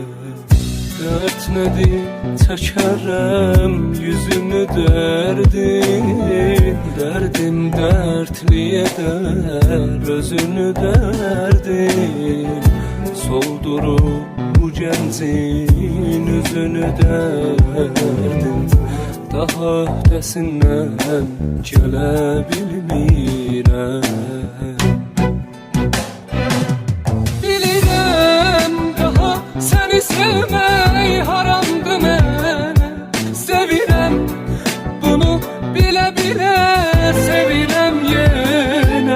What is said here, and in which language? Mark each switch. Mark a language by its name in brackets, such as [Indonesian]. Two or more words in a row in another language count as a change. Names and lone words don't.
[Azerbaijani] Dert nedir çəkərəm yüzünü dərdin. [Turkish] Derdim dertli eder özünü derdin. [Azerbaijani] Soldurup bu gəncin yüzünü derdin. Daha öhdəsindən gələ bilmirəm. Seni sevmək haramdı mənə. Sevirəm bunu bilə bilə, sevirəm yenə.